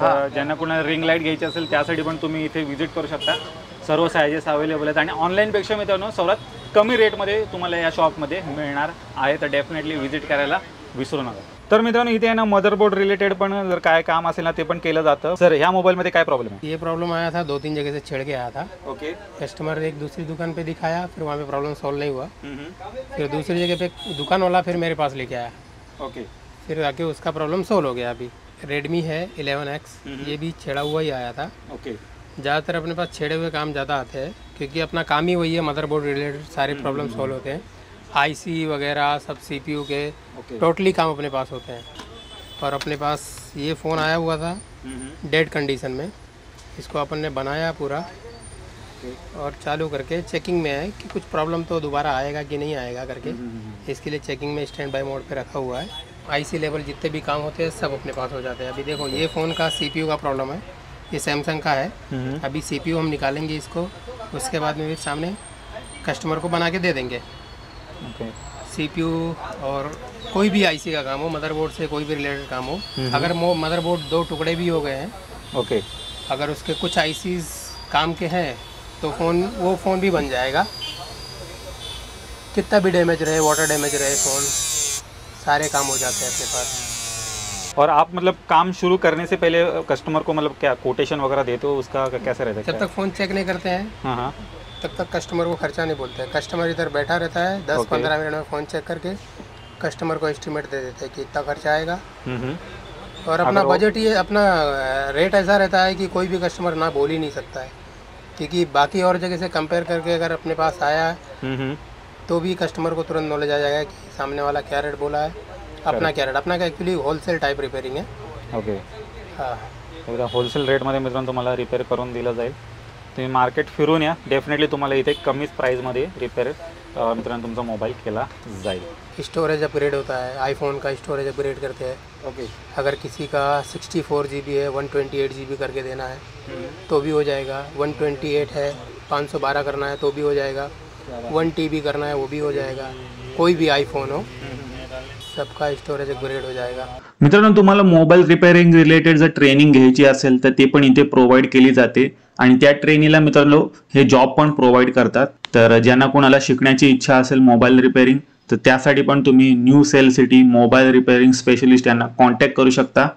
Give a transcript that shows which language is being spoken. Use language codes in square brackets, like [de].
[mr] तर ज्यांना कोणाला रिंग लाईट घ्यायची असेल त्यासाठी पण तुम्ही इथे व्हिजिट करू शकता. सर्व सायझेस अवेलेबल आहेत आणि ऑनलाईनपेक्षा मित्रांनो सर्वात कमी रेटमध्ये तुम्हाला या शॉपमध्ये मिळणार आहे. तर डेफिनेटली व्हिजिट करायला विसरू नका. तर मित्रांनो इथे आहे ना मदरबोर्ड रिलेटेड पण जर काय काम असेल ना ते पण केलं जातं. सर ह्या मोबाईलमध्ये काय प्रॉब्लेम है? [hi] ये प्रॉब्लम आया था 2-3 जगह से छिड़ के आया था. ओके. कस्टमर एक दूसरी दुकान पे दिखाया फिर वहाँ पे प्रॉब्लम सॉल्व नहीं हुआ. फिर दूसरी जगह पे दुकान वाला फिर मेरे पास लेके आया. ओके. फिर आके उसका प्रॉब्लम सॉल्व हो गया. अभी रेडमी है 11X ये भी छेड़ा हुआ ही आया था. ओके. ज़्यादातर अपने पास छेड़े हुए काम ज़्यादा आते हैं क्योंकि अपना काम ही वही है. मदरबोर्ड रिलेटेड सारे प्रॉब्लम सॉल्व होते हैं. IC वगैरह सब CPU के टोटली काम अपने पास होते हैं. और अपने पास ये फ़ोन आया हुआ था डेड कंडीशन में. इसको अपन ने बनाया पूरा और चालू करके चेकिंग में है कि कुछ प्रॉब्लम तो दोबारा आएगा कि नहीं आएगा करके. इसके लिए चेकिंग में स्टैंड बाय मोड पे रखा हुआ है. IC लेवल जितने भी काम होते हैं सब अपने पास हो जाते हैं. अभी देखो ये फ़ोन का CPU का प्रॉब्लम है. ये सैमसंग का है. अभी CPU हम निकालेंगे इसको. उसके बाद में भी सामने कस्टमर को बना के दे देंगे. CPU और कोई भी IC का काम हो मदरबोर्ड से कोई भी रिलेटेड काम हो. अगर वो मदरबोर्ड 2 टुकड़े भी हो गए हैं ओके. अगर उसके कुछ ICs काम के हैं तो वो फ़ोन भी बन जाएगा. कितना भी डैमेज रहे वाटर डैमेज रहे फ़ोन सारे काम हो जाते हैं अपने पास. और आप मतलब काम शुरू करने से पहले कस्टमर को मतलब क्या कोटेशन वगैरह देते हो उसका कैसे रहता है? जब तक फ़ोन चेक नहीं करते हैं हाँ तब तक कस्टमर को खर्चा नहीं बोलते हैं. कस्टमर इधर बैठा रहता है 10-15 मिनट में फ़ोन चेक करके कस्टमर को एस्टिमेट दे देते हैं कि इतना खर्चा आएगा. और अपना बजट ये अपना रेट ऐसा रहता है कि कोई भी कस्टमर ना बोल ही नहीं सकता है क्योंकि बाकी और जगह से कंपेयर करके अगर अपने पास आया है तो भी कस्टमर को तुरंत नॉलेज आ जाएगा कि सामने वाला क्या रेट बोला है. अपना क्या रेट अपना का एक्चुअली होलसेल टाइप रिपेयरिंग है. ओके. हां [mr] होलसेल रेटमध्ये मित्रांनो तुम्हाला रिपेअर करून दिलं जाईल. तुम्ही मार्केट फिरून या. डेफिनेटली तुम्हाला इथे कमीच प्राईजमध्ये रिपेअर मित्रांनो तुमचा मोबाईल केला जाईल. [hi] स्टोरेज अपग्रेड होता है. आईफोन का स्टोरेज अपग्रेड करते हैं. ओके. अगर किसी का 64 GB है 128 GB करके देना है तो भी हो जाएगा. 128 है 512 करना है तो भी हो जाएगा. 1 TB करना है वो भी हो जाएगा. कोई भी आईफोन हो सबका स्टोरेज अपग्रेड हो जाएगा. [mr] मित्रांनो तुम्हाला मोबाईल रिपेअरिंग रिलेटेड जर ट्रेनिंग घ्यायची असेल तर ते पण इथे प्रोव्हाइड केली जाते आणि त्या ट्रेनिंगला मित्रांनो हे जॉब पण प्रोव्हाइड करतात. तर ज्यांना कोणाला शिकण्याची इच्छा असेल मोबाईल रिपेअरिंग तर त्यासाठी पण तुम्ही new sale city mobile repairing specialist यांना कॉन्टॅक्ट करू शकता.